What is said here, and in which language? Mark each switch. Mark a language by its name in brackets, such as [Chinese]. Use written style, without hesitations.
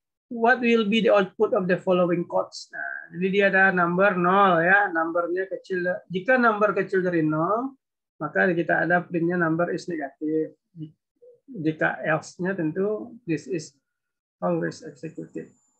[English] What will be the output of the following codes? [Indonesian] Nah, jadi dia ada number 0 ya, numbernya kecil. Jika number kecil dari 0, maka kita ada printnya number is negatif. Jika else-nya tentu [English] this is always executed.